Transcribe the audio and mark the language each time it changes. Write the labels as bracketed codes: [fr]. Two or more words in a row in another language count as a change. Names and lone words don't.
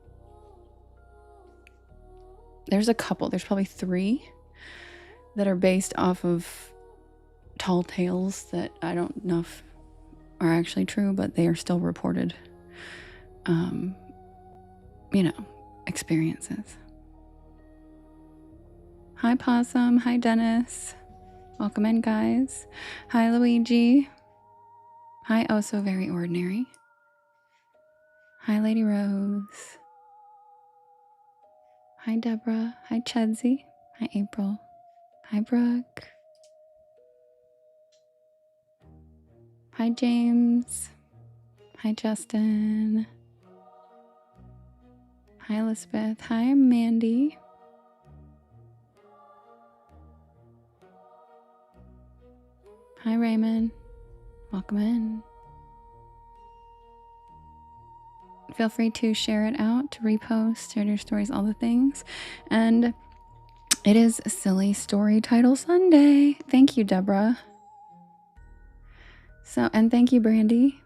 [en] There's a couple, there's probably 3 that are based off of tall tales that I don't know if are actually true, but they are still reported, experiences. Hi, Possum. Hi, Dennis. Welcome in, guys. Hi, Luigi. Hi, Oh So Very Ordinary. Hi, Lady Rose. Hi, Deborah. Hi, Chedsy. Hi, April. Hi, Brooke. Hi, James. Hi, Justin. Hi, Elizabeth. Hi, Mandy. Hi, Raymond. Welcome in. Feel free to share it out, to repost, share your stories, all the things. And it is Silly Story Title Sunday. Thank you, Deborah. And thank you, Brandy.